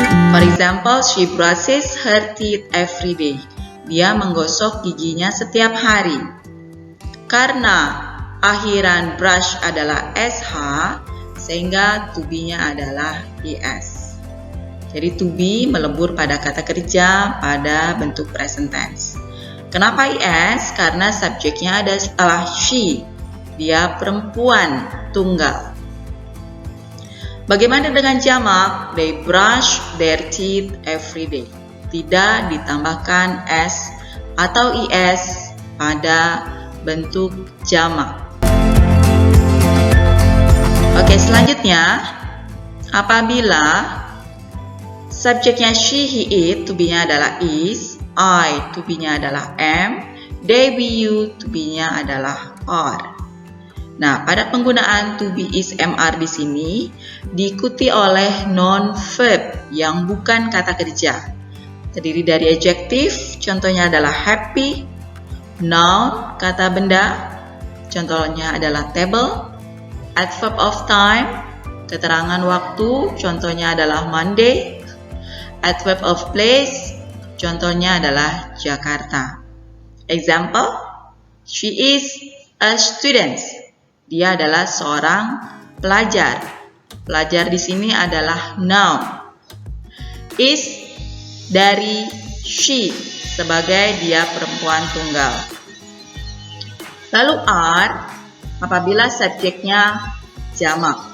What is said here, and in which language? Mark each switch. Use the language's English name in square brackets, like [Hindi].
[English] For example, she brushes her teeth every day. [Indonesian] Dia menggosok giginya setiap hari. Karena akhiran brush adalah sh, sehingga to be-nya adalah is. Jadi to be melebur pada kata kerja pada bentuk present tense. Kenapa is? Karena subjeknya adalah she. Dia perempuan tunggal. Bagaimana dengan jamak? [English] They brush their teeth every day. [Indonesian] Tidak ditambahkan s atau is pada bentuk jamak. Oke, selanjutnya apabila subjeknya she, he, it, to be-nya adalah is, I, to be-nya adalah am, they, we, you, to be-nya adalah are. Nah, pada penggunaan to be, is, am, are di sini diikuti oleh non-verb yang bukan kata kerja. Terdiri dari adjektif, contohnya adalah happy, noun, kata benda, contohnya adalah table, adverb of time, keterangan waktu, contohnya adalah Monday, adverb of place, contohnya adalah Jakarta. [English] Example, she is a student. [Indonesian] Dia adalah seorang pelajar. Pelajar di sini adalah noun. Is dari she sebagai dia perempuan tunggal. Lalu are apabila subjeknya jamak.